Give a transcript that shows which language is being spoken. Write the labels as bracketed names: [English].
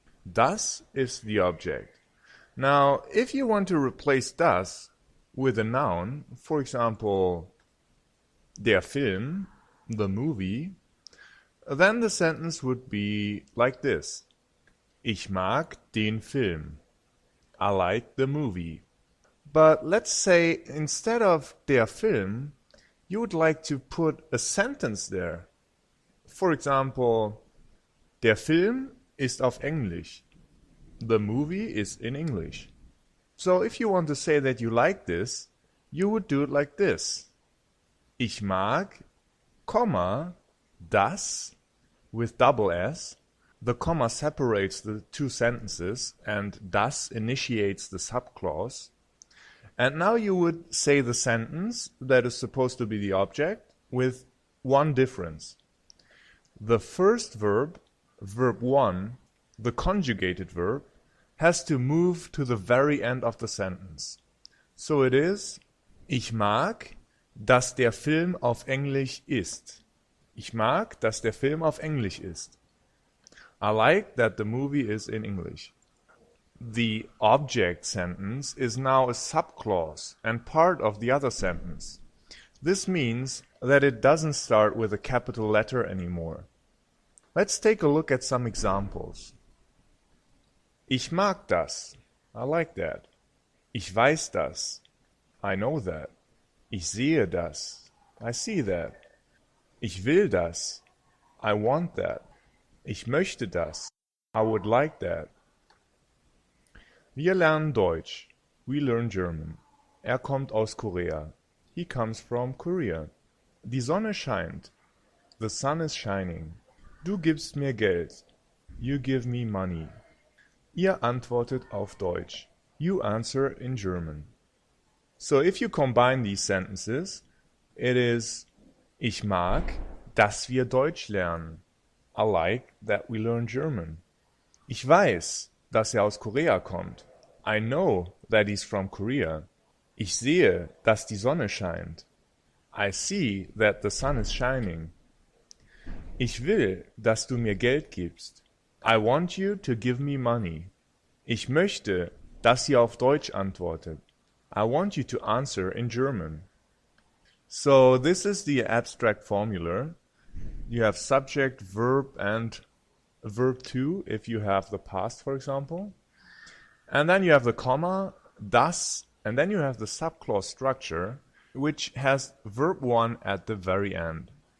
[English] Das is the object. Now, if you want to replace das with a noun, for example, der Film, the movie, then the sentence would be like this. [German] Ich mag den Film. [English] I like the movie. But let's say instead of der Film, you would like to put a sentence there. For example, [German] der Film ist auf Englisch. [English] The movie is in English. So if you want to say that you like this, you would do it like this. [German] Ich mag, Komma, das, [English] with double S. The comma separates the two sentences and das initiates the subclause. And now you would say the sentence that is supposed to be the object with one difference. The first verb, verb 1, the conjugated verb, has to move to the very end of the sentence. So it is, [German] ich mag, dass der Film auf Englisch ist. Ich mag, dass der Film auf Englisch ist. [English] I like that the movie is in English. The object sentence is now a subclause and part of the other sentence. This means that it doesn't start with a capital letter anymore. Let's take a look at some examples. [German] Ich mag das. [English] I like that. [German] Ich weiß das. [English] I know that. [German] Ich sehe das. [English] I see that. [German] Ich will das. [English] I want that. [German] Ich möchte das. [English] I would like that. [German] Wir lernen Deutsch. [English] We learn German. [German] Er kommt aus Korea. [English] He comes from Korea. [German] Die Sonne scheint. [English] The sun is shining. [German] Du gibst mir Geld. [English] You give me money. [German] Ihr antwortet auf Deutsch. [English] You answer in German. So if you combine these sentences, it is [German] Ich mag, dass wir Deutsch lernen. [English] I like that we learn German. [German] Ich weiß, dass aus Korea kommt. [English] I know that he's from Korea. [German] Ich sehe, dass die Sonne scheint. [English] I see that the sun is shining. [German] Ich will, dass du mir Geld gibst. [English] I want you to give me money. [German] Ich möchte, dass ihr auf Deutsch antwortet. [English] I want you to answer in German. So this is the abstract formula. You have subject, verb, and verb 2 if you have the past, for example. And then you have the comma, das, and then you have the subclause structure, which has verb 1 at the very end.